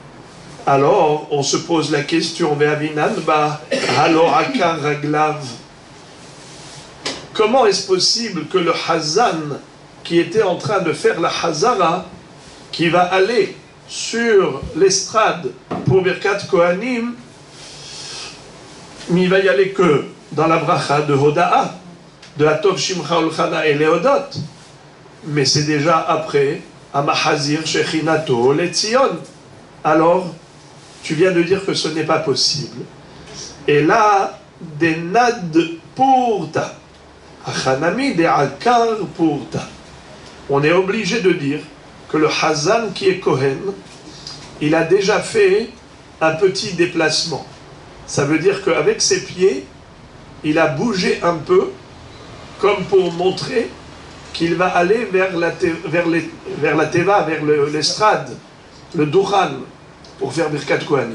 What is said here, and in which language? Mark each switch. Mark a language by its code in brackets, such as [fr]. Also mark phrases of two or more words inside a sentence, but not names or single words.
[fr] Alors on se pose la question, comment est-ce possible que le Hazan qui était en train de faire la Hazara, qui va aller sur l'estrade pour [he] Birkat Kohanim, [fr] mais il va y aller que dans la bracha de Hoda'a, de [he] Atov Shimcha Ulchana [fr] et Leodot, mais c'est déjà après [he] Amahazir Shechinato Letzion. [fr] Alors, tu viens de dire que ce n'est pas possible. [arc] Et là, des nad purta, achanami de akar purta. [fr] On est obligé de dire que le Hazan qui est Kohen, il a déjà fait un petit déplacement. Ça veut dire qu'avec ses pieds, il a bougé un peu, comme pour montrer qu'il va aller vers la teva, vers l'estrade, le Duran, pour faire [he] Birkat Kohanim.